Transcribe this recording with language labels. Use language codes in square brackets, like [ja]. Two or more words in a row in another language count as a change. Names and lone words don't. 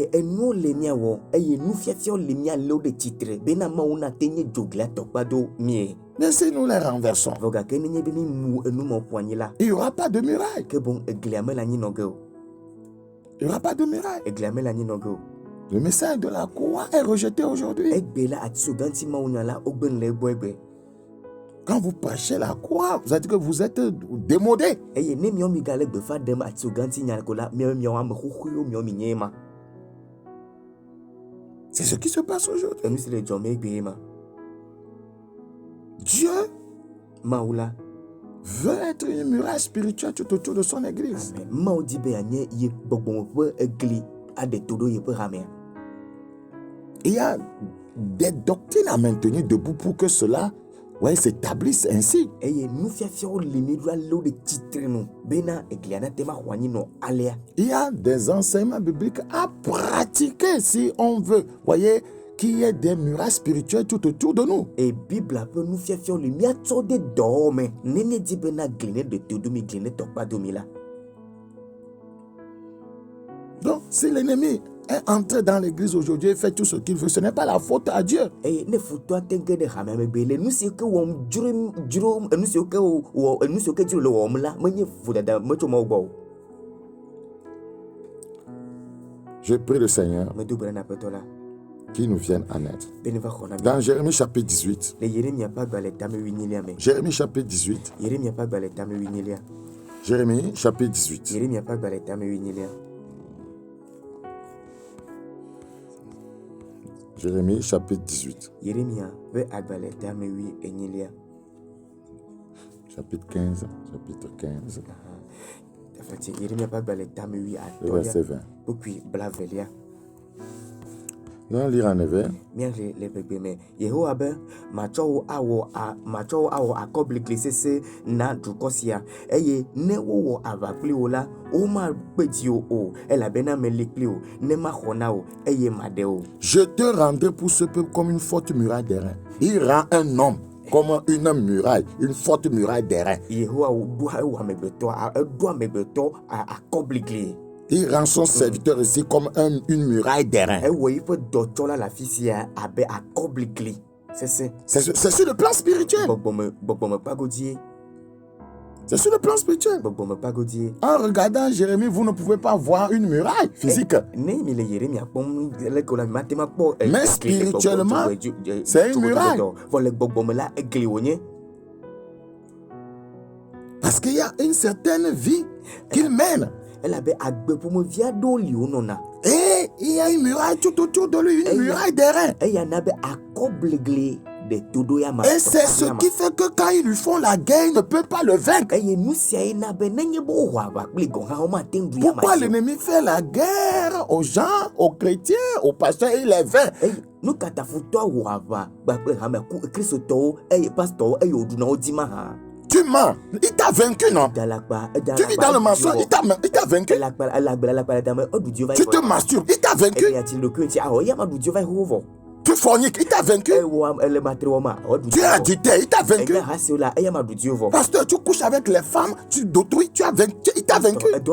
[fr] Mais si nous les renversons, il n'y aura pas de muraille. Il n'y aura pas de muraille. Le message de la croix est rejeté aujourd'hui. Quand vous prêchez la croix, vous avez dit que vous êtes démodé. [ee] eye ne miɔ mi gale gbefa ɖem ati ganti nya ko la miɔ ame xoxowo miɔ mi nye ma. [fr] C'est ce qui se passe aujourd'hui. [ee] Enu si le dzɔ me gbe ma. [fr] Dieu [ee] Mawu la. [fr] veut être une muraille spirituelle tout autour de son église. Amen. [ee] Mawu di be anye ye gbɔgbɔme ƒe egli aɖe to ɖo yeƒe hamea. [fr] Il y a des doctrines à maintenir debout pour que cela s'établisse ainsi. [ee] Eye nufiafiawo li mi ɖo alo ɖe tsitre nu bena eglia nate ma xɔ anyi nɔ alea. [fr] Il y a des enseignements bibliques à pratiquer si on veut, qu'il y ait des murailles spirituelles tout autour de nous. [ee] Et Bible ƒe nufiafiawo li miatsɔ de dɔwɔme ne miedi bena gli ne ɖe to domi gli ne tɔkpa domi la. [fr] Donc, si l'ennemi est entré dans l'église aujourd'hui et fait tout ce qu'il veut, ce n'est pas la faute à Dieu. [ee] Eye ne futɔ te ge ɖe hamea me be le nu si ke wɔm dzro enu si ke wɔ enu si ke dzro le wɔm la menye vodada metso Mawu gbɔ o. [fr] Je prie le Seigneur [ee] Medo gbe ɖa na Aƒetɔ la [fr] qui nous vienne en aide. [ee] be ne va xɔ na mi. [fr] Dans Jérémie chapitre 18, [ee] Le Yeremia ƒe agbalẽ tame 8 me. [fr] Jérémie chapitre 18, [ee] Yeremia ƒe agbalẽ tame 8. [fr] Jérémie chapitre 18, [ee] Yeremia ƒe agbalẽ tame 8. [fr] Jérémie chapitre 18, [ee] Yeremia ƒe agbalẽ tame 8. [fr] chapitre 15, chapitre 15, [ee] Afati Yeremia ƒe agbalẽ tame 8 [fr] le verset 20. [ee] Kpukui blavelia. [fr] Nous allons lire en effet. [ee] Miahle le gbegbe me. Yehowa be matsɔ wo awɔ akɔblikli sese na dukɔ sia eye ne wowɔ aʋa kpli wo la womakpe dzi o elabena meli kpli wo ne maxɔ na wo eye maɖe wo. [fr] Je te rendrai pour ce peuple comme une forte muraille d'airain. Il rend un homme comme une muraille, une forte muraille d'airain. [ee] Yehowa ɖo amegbetɔ akɔblikli. [fr] Il rend son serviteur ici comme une muraille d'airain. [ee] Ewɔ yiƒe dɔtsɔla le afi sia abe akɔblikli sese. [fr] C'est sur le plan spirituel. [ee] Gbɔgbɔme kpagodie. [fr] C'est sur le plan spirituel. [ee] Gbɔgbɔme kpagodie. [fr] En regardant Jérémie, vous ne pouvez pas voir une muraille physique. [ee] Ne mi le Yeremia kpɔm le ko la mi mate ma kpɔ. [fr] Mais spirituellement, c'est une muraille. [ee] Vɔ le gbɔgbɔme la egli wonye. [fr] Parce qu'il y a une certaine vie qu'il mène. [ee] Elabe agbe ƒomevi aɖewo li wo nɔna. [fr] Et il y a une muraille tout autour de lui, une muraille d'airain. [ee] Eya na be akɔbligli de todo ya ma. [fr] Et c'est ce qui fait que quand ils lui font la guerre, il ne peut pas le vaincre. [ee] Eye nu sia ye na be nenye be wowɔ aʋa kpli gɔ̃ hã womate ŋu ɖu ya ma. [fr] Pourquoi l'ennemi fait la guerre aux gens, aux chrétiens, aux pasteurs et il les vainc? [ee] Nu ka ta futɔa wɔ aʋa kpakple hame ku kristotɔwo eye pastɔwo eye woɖu na wo dzi ma hã. [fr] Tu mens. Il t'a vaincu, non? Tu vis dans le mensonge, il t'a vaincu. Tu te masturbes, il t'a vaincu. Tu forniques, il t'a vaincu. Tu es adultère, il t'a vaincu. Pasteur, tu couches avec les femmes d'autrui, tu as vaincu, il t'a vaincu.